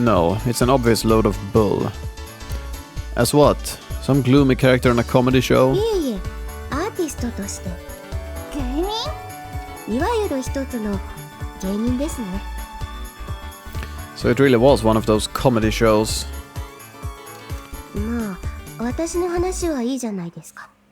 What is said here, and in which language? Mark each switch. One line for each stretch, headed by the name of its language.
English: No, it's an obvious load of bull. As what? Some gloomy character in a comedy show?
Japanese: いえいえアーティストとして芸人いわゆる一つの芸人ですね
English: So it really was one of those comedy shows.
Japanese: まあ私の話はいいじゃないですか